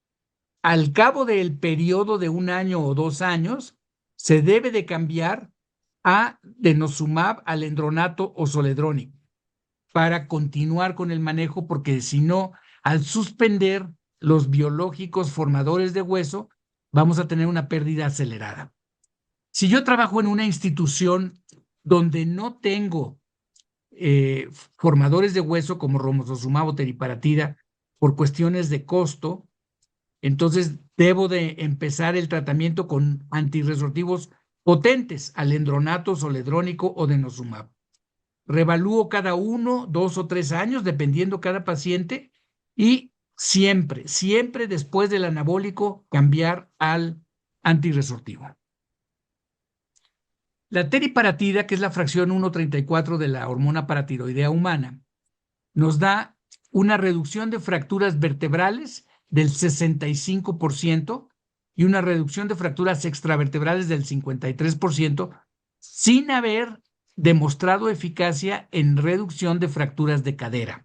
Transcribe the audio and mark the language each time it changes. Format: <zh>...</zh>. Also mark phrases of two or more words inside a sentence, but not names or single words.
<es>Al cabo del periodo de 1 año o 2 años, se debe de cambiar a denosumab, alendronato o zoledrónico para continuar con el manejo, porque si no, al suspender los biológicos formadores de hueso, vamos a tener una pérdida acelerada. Si yo trabajo en una institución donde no tengo formadores de hueso como romosozumab o teriparatida por cuestiones de costo, entonces debo de empezar el tratamiento con antirresortivos potentes, alendronato, zoledrónico o denosumab. Revalúo cada 1, 2 o 3 años, dependiendo cada paciente, y siempre, siempre después del anabólico, cambiar al antirresortivo. La teriparatida, que es la fracción 1,34 de la hormona paratiroidea humana, nos da una reducción de fracturas vertebrales del 65% y una reducción de fracturas extravertebrales del 53%, sin haber demostrado eficacia en reducción de fracturas de cadera.</es>